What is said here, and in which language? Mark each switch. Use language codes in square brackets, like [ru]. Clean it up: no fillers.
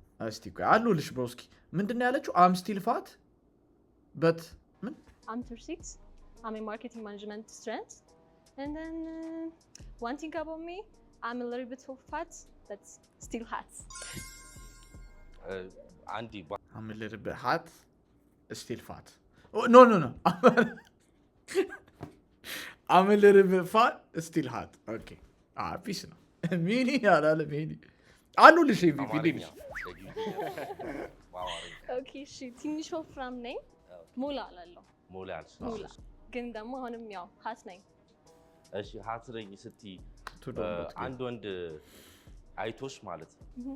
[am] እስቲ ቆይ አሉልሽ ብሮስኪ። ምንድን ነው ያለችው? [en] I'm still fat but [am] ምን? [en] I'm 36. I'm a marketing management student. And then one thing about me, I'm a little bit of fat, but still hot. [am] አንዲ [en] I'm a little bit hot, still fat. Oh, no. I'm a little bit fat, still hot. Okay. [am] ፒስ ነው። ሚኒ ያላለ ሚኒ አሉልሽ MVP ልጅ Okay, እሺ ትንሽ ወፍራም ነኝ። ሞላ አላለሁ። ሞላ ግን ደግሞ አሁንም ያው ሀት ነኝ። እሺ ሀት ነኝ ስትይ አንድ ወንድ አይቶሽ ማለት ነው።